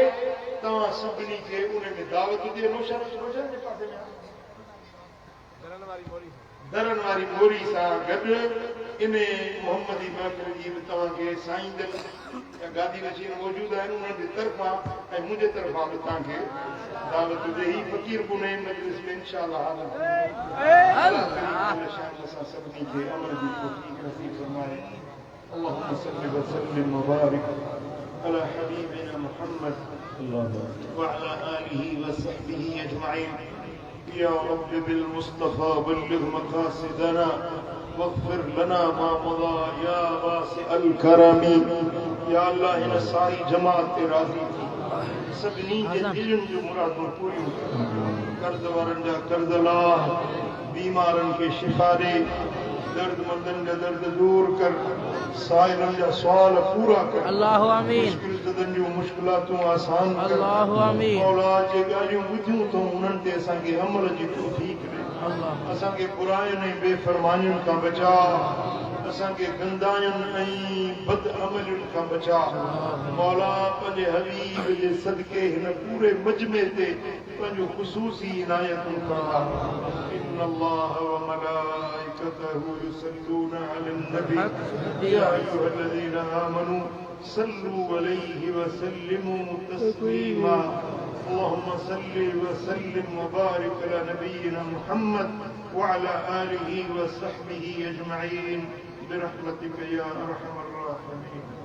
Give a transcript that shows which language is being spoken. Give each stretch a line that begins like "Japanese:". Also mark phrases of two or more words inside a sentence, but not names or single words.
Sindhi: तव्हां सभिनी खे उन में दावत ॾिए। रोशन जे पासे में दरन वारी मोरी सां गॾु इन मुहम्मदी महफ़िल जी बि तव्हांखे साईं जन गादी नशीन मौजूदु आहिनि, उन्हनि जे तरफ़ां ऐं मुंहिंजे तरफ़ां बि तव्हांखे दावत ॾे। ही फ़क़ीर पुणे मजलिस में इंशाअल्लाह असां सभिनी खे अमल जी तौफ़ीक़ नसीब फरमाए।
Arabic: اللهم صل وسلم وبارك على حبيبنا محمد وعلى آله وصحبه أجمعين. يا رب بالمصطفى بلغ مقاصدنا واغفر لنا ما مضى يا واسع الكرم.
Sindhi: या अल्लाह इन सारी जमात ते राज़ी थी, सभिनी जे दिलनि जूं मुरादूं पूरियूं, कर्ज़ वारनि जा कर्ज़ लाह, बीमारनि खे शिफ़ा ॾे, दर्दमंदनि जा दर्द दूर कर, साइलनि जा सुवाल पूरा कर।
Arabic: اللهم آمين.
Sindhi: मुश्किल ज़दनि जूं मुश्किलातूं आसान कर।
Arabic: اللهم آمين.
Sindhi: मौला जे ॻाल्हियूं ॿुधियूं तो उन्हनि ते असांखे अमल जी तौफ़ीक़ ॾे। असांखे बुराइयुनि ऐं बेफ़रमानियुनि खां बचा, असांखे गंदायुनि ऐं बद अमलियुनि खां बचा। मौला पंहिंजे हबीब जे सदके हिन पूरे मजमे ते पंहिंजो ख़ुसूसी इनायतूं फरमा।
Arabic: إن الله وملائكته يصلون على النبي يا أيها الذين آمنوا صلوا عليه وسلموا تسليما. اللهم صل وسلم وبارك على نبينا محمد وعلى آله وصحبه أجمعين برحمتك يا أرحم الراحمين.